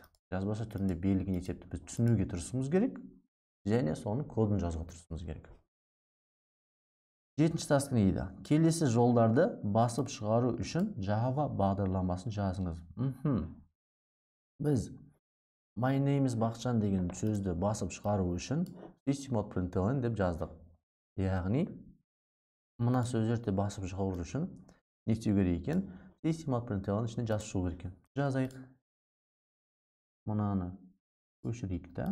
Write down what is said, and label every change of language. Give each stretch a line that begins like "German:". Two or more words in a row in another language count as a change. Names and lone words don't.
Kazakh: Жазбаша түрінде берілген есепті біз түсінуге тырысуымыз керек, және соның кодын жазуға тырысуымыз керек. 7-ші таст не дейді? Келесі жолдарды басып шығару үшін Java бағдарламасын жазыңыз.
English: Біз my name is Бақытжан деген сөзді басып шығару үшін system.println деп жаздық.
Kazakh: Яғни мына сөздерді басып шығару үшін не істеу керек екен? System.println ішіне жазып шығу керек екен. Жазайық. Мынаны көшірейік та.